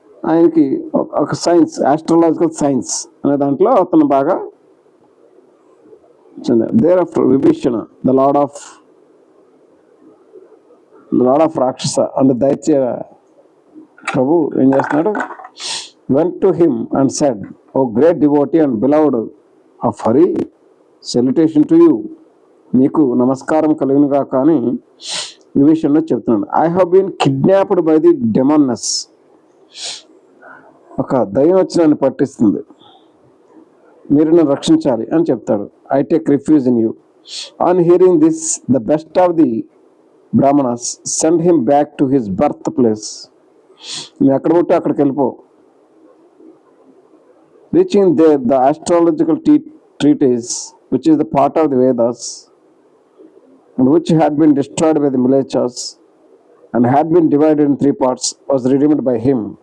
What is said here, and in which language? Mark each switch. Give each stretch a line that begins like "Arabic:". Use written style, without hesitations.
Telugu: ఆయనకి ఒక science, astrological science అనే దాంట్లో అతను బాగా చెందాడు.
English: there after Vibhishana, the lord of rakshasa and daitya ప్రభు
Telugu: ఏం చేస్తున్నాడు,
English: went to him and said, O great devotee and beloved of Hari, salutation to you.
Telugu: నీకు నమస్కారం కలిగినగా. కానీ ఈ విషయంలో చెప్తున్నాడు,
English: I have been kidnapped by the demoness.
Telugu: ఒక దయ్యం వచ్చి నన్ను పట్టిస్తుంది, మీరు నన్ను రక్షించాలి అని చెప్తాడు.
English: I take refuge in you. On hearing this, the best of the Brahmanas sent him back to his birthplace.
Telugu: నువ్వు ఎక్కడ పుట్టి అక్కడికి వెళ్ళిపో.
English: Reaching there the astrological treatise, which is the part of the Vedas and which had been destroyed by the Mlechas and had been divided in 3 parts, was redeemed by him.